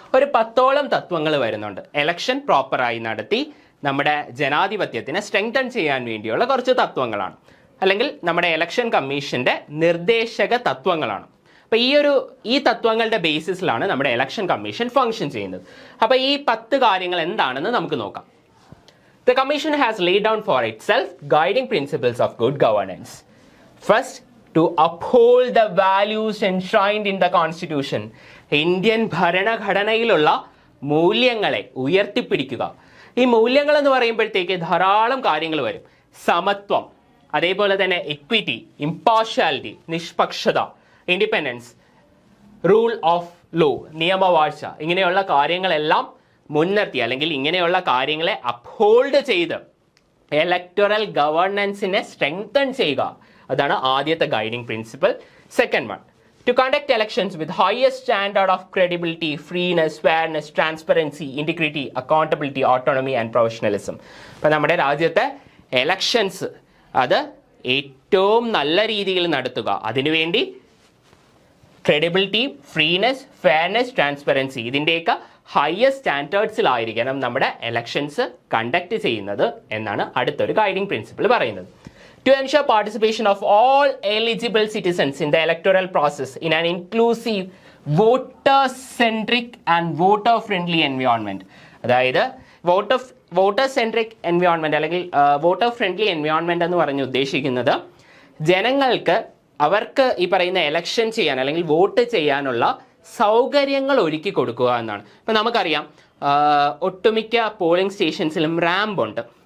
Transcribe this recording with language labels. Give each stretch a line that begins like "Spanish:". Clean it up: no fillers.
Malayalam: ഒരു 10ഓളം തത്വങ്ങൾ വരുന്നുണ്ട്. ഇലക്ഷൻ പ്രോപ്പറായി നടത്തി നമ്മുടെ ജനാധിപത്യത്തിനെ സ്ട്രെങ്തൻ ചെയ്യാൻ വേണ്ടിയുള്ള കുറച്ച് തത്വങ്ങളാണ്, അല്ലെങ്കിൽ നമ്മുടെ ഇലക്ഷൻ കമ്മീഷൻ്റെ നിർദ്ദേശക തത്വങ്ങളാണ്. അപ്പോൾ ഈ തത്വങ്ങളുടെ ബേസിസിലാണ് നമ്മുടെ ഇലക്ഷൻ കമ്മീഷൻ ഫംഗ്ഷൻ ചെയ്യുന്നത്. അപ്പോൾ ഈ 10 കാര്യങ്ങൾ എന്താണെന്ന് നമുക്ക് നോക്കാം.
English: The Commission has laid down for itself guiding principles of good governance. First, to uphold the values enshrined in the Constitution.
Malayalam: Indian ഭരണഘടനയിലുള്ള മൂല്യങ്ങളെ ഉയർത്തിപ്പിടിക്കുക. ഈ മൂല്യങ്ങൾ എന്ന് പറയുമ്പോഴത്തേക്ക് ധാരാളം കാര്യങ്ങൾ വരും. സമത്വം, അതേപോലെ തന്നെ ഇക്വിറ്റി, ഇംപാർഷ്യാലിറ്റി, നിഷ്പക്ഷത, ഇൻഡിപെൻഡൻസ്, റൂൾ ഓഫ് ലോ, നിയമവാഴ്ച, ഇങ്ങനെയുള്ള കാര്യങ്ങളെല്ലാം മുൻനിർത്തി, അല്ലെങ്കിൽ ഇങ്ങനെയുള്ള കാര്യങ്ങളെ അപ്ഹോൾഡ് ചെയ്ത് ഇലക്ടറൽ ഗവർണൻസിനെ സ്ട്രെങ്തൻ ചെയ്യുക. അതാണ് ആദ്യത്തെ guiding principle.
English: Second one, to conduct elections with highest standard of credibility, freeness, fairness, transparency, integrity, accountability, autonomy and professionalism.
Malayalam: അപ്പം നമ്മുടെ രാജ്യത്തെ എലക്ഷൻസ് അത് ഏറ്റവും നല്ല രീതിയിൽ നടത്തുക, അതിനുവേണ്ടി ക്രെഡിബിലിറ്റി, ഫ്രീനെസ്, ഫെയർനെസ്, ട്രാൻസ്പെറൻസി, ഇതിൻ്റെയൊക്കെ ഹയസ്റ്റ് സ്റ്റാൻഡേർഡ്സിലായിരിക്കണം നമ്മുടെ എലക്ഷൻസ് കണ്ടക്ട് ചെയ്യുന്നത് എന്നാണ് അടുത്തൊരു ഗൈഡിങ് പ്രിൻസിപ്പിൾ പറയുന്നത്.
English: To ensure participation of all eligible citizens in the electoral process in an inclusive, voter-centric and voter-friendly environment.
Malayalam: അതായത് voter-centric environment അല്ലെങ്കിൽ voter-friendly environment എന്ന് പറഞ്ഞ് ഉദ്ദേശിക്കുന്നത് ജനങ്ങൾക്ക് അവർക്ക് ഈ പറയുന്ന എലക്ഷൻ ചെയ്യാൻ അല്ലെങ്കിൽ വോട്ട് ചെയ്യാനുള്ള സൗകര്യങ്ങൾ ഒരുക്കി കൊടുക്കുക എന്നാണ്. ഇപ്പം നമുക്കറിയാം ഒട്ടുമിക്ക പോളിംഗ് സ്റ്റേഷൻസിലും റാമ്പ് ഉണ്ട്.